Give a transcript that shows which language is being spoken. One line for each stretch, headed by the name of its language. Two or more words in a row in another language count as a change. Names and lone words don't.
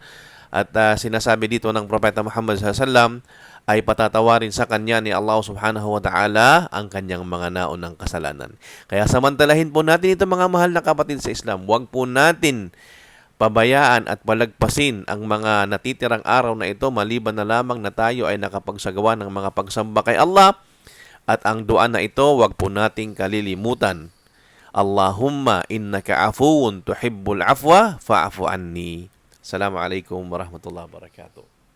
Filipino: At sinasabi dito ng Propeta Muhammad
Arabic: صلى الله عليه وسلم
Filipino: ay patatawarin sa kanya ni Allah
Arabic: سبحانه وتعالى
Filipino: ang kanyang mga naunang kasalanan. Kaya samantalahin po natin ito, mga mahal na kapatid sa Islam. Huwag po natin pabayaan at palagpasin ang mga natitirang araw na ito, maliban na lamang na tayo ay nakapagsagawa ng mga pagsamba kay Allah. At ang dua na ito, huwag po nating kalilimutan.
Arabic: اللهم إنك عفو تحب العفو فاعف عني. السلام عليكم ورحمة الله وبركاته.